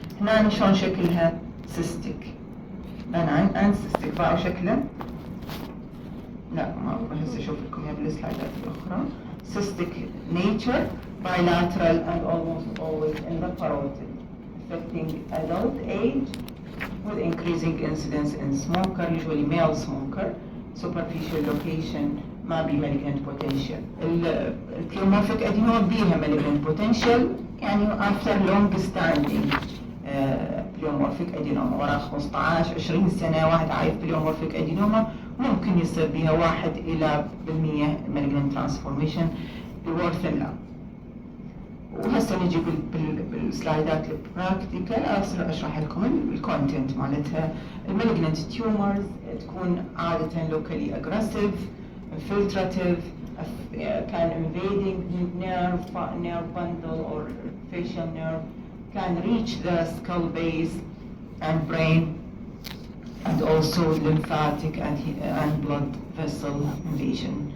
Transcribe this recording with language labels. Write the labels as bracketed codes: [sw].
[ar] هنا شلون شكلها [en] cystic benign and cystic. [ar] باعوا شكله؟ لا ما هسه اشوف لكم اياه بالسلايدات الاخرى. [en] cystic nature, bilateral and almost always in the parotid, affecting adult age with increasing incidence in smoker, usually male smoker. Superficial location [ar] ما بي [en] malignant potential. [ar] البليومورفيك ادينوما بيها malignant potential يعني [en] after long standing [ar] بليومورفيك ادينوما ورا 15 20 سنه واحد عايش بليومورفيك ادينوما ممكن يصير بها 1 إلى 1% malignant transformation. الورثن لا. وهسه نجي بالسلايدات البراكتيكال اشرح لكم الكونتنت مالتها. [en] المالجنت تيومرز [ar] تكون عاده [en] Locally aggressive infiltrative, can invading nerve bundle or facial nerve, can reach the skull base and brain, and also lymphatic and blood vessel invasion.